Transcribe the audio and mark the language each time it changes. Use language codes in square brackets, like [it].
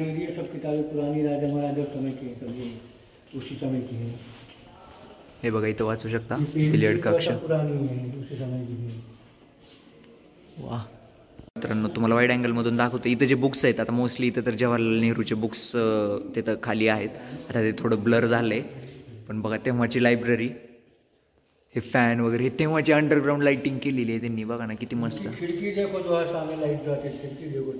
[hi] ये सब किताबें पुरानी राजा महाराजा समय की है, सब ये उसी समय की है। [mr] हे बघा इथं वाचू शकता, बिलियर्ड कक्ष [hi] पुरानी है, उसी समय की है। [mr] वाह मित्रांनो, तुम्हाला वाईड अँगलमधून दाखवतो। इथं जे बुक्स आहेत, आता मोस्टली इथं तर जवाहरलाल नेहरूचे बुक्स तिथं खाली आहेत, आता ते थोडं ब्लर झालं आहे, पण बघा तेव्हाची लायब्ररी, हे फॅन वगैरे, हे तेव्हाची अंडरग्राउंड लाइटिंग केलेली आहे त्यांनी, बघा ना किती मस्त। [hi] खिड़की देखो तो सामने लाइट जाते, खिड़की देखो,